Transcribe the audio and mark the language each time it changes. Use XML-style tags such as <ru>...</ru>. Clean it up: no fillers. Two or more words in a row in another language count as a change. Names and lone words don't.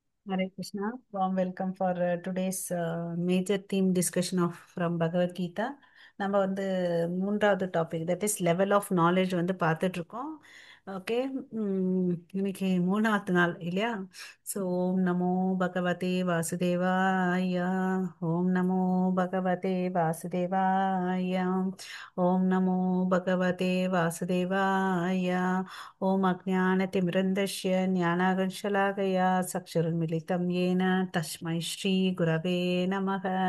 <en>Hare Krishna. Warm welcome for today's major theme discussion of from Bhagavad Gita.</en> <ta>நம்ம வந்து மூன்றாவது</ta> <en>topic that is level of knowledge</en> <ta>வந்து பார்த்துட்டு இருக்கோம். ஓகே. இன்னைக்கு மூணாவது நாள் இல்லையா?</ta> <sa>ஸோ ओम् नमो भगवते वासुदेवाय. ओम् नमो भगवते वासुदेवाय. ओम् नमो भगवते वासुदेवाय. ॐ अज्ञानतिमिरन्दस्य ज्ञानागंशलाकया चक्षुरुन्मिलितं येन तस्मै श्रीगुरवे नमः।</sa>